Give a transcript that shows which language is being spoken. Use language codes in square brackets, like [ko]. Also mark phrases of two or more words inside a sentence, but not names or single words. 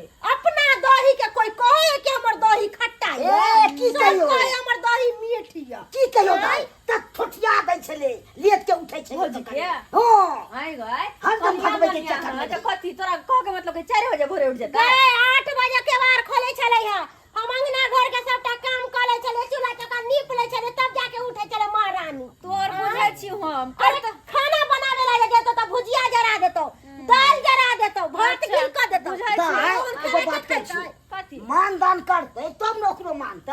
[mai] अपना दही के कोई कहे कि हमर दही खट्टा है। ए, की सब कहियो? कहे हमर दही मीठी है। की कहियो दाई? तक ठोठिया दै छले लेत के उठै छले। भौजी के? हो आई गए हम तो भगवे के चक्कर में। तो कथी तोरा कह के मतलब के 4 बजे भोरे उठ जाता। 8 बजे के बार खोले छले है। हम अंगना घर के सबटा काम करे छले चूल्हा चक्का नीप ले छले तब जाके उठे छले महारानी। तोर बुझै छी हम। अरे खाना बनावे ला देतो त भुजिया जरा देतो दाल जरा देतो भात अच्छा, गिल कर देतो। बुझाइ दाई और एगो बात कह छी। कथी मान दान करते तब न ओकरो मानते